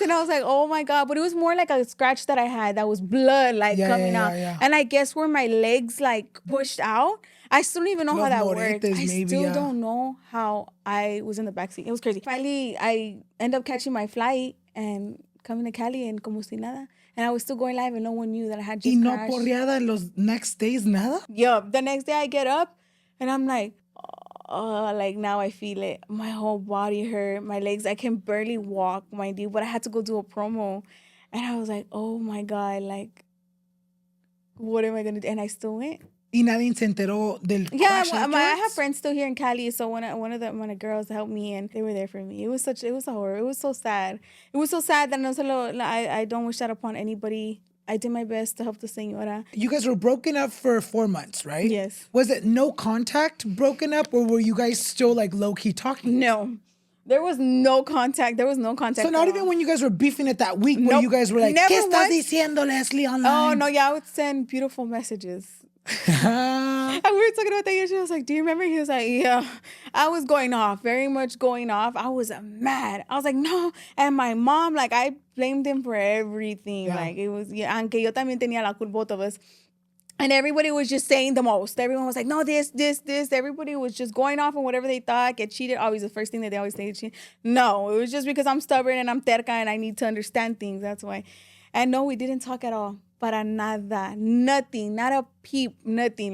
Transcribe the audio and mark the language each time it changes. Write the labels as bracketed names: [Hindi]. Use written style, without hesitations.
[English] And I was like, oh my God. But it was more like a scratch that I had that was blood, like, coming out. Yeah. And I guess where my legs, like, pushed out, I still don't even know how that worked. I still don't know how I was in the backseat. It was crazy. Finally, I end up catching my flight and coming to Cali and como si nada. And I was still going live and no one knew that I had just crashed. [Spanish] ¿Y no porreada en los next days, nada? [English] Yeah. The next day I get up and I'm like, oh, like now I feel it. My whole body hurt. My legs, I can barely walk, mind you. But I had to go do a promo. And I was like, oh my God, like, what am I going to do? And I still went. [Spanish] Y nadie se enteró del crash afterwards? [English] I have friends still here in Cali, so one of the girls helped me and they were there for me. It was a horror. It was so sad. It was so sad that I don't wish that upon anybody. I did my best to help the señora. You guys were broken up for 4 months, right? Yes. Was it no contact broken up, or were you guys still like low-key talking? No. There was no contact. So not even when you guys were beefing it that week, where you guys were like, ¿Qué estás diciendo, Leslie, online? Oh, no, yeah, I would send beautiful messages. And we were talking about that yesterday. I was like, do you remember? He was like, yeah. I was going off, very much going off. I was mad. I was like, no. And my mom, like, I blamed him for everything. Yeah. Like, it was, aunque yo también tenía la culpa, both of us. And everybody was just saying the most. Everyone was like, no, this. Everybody was just going off on whatever they thought. Get cheated. Always the first thing that they always say. No, it was just because I'm stubborn and I'm terca and I need to understand things. That's why. And no, we didn't talk at all. Para nada. Nothing. Not a peep. Nothing.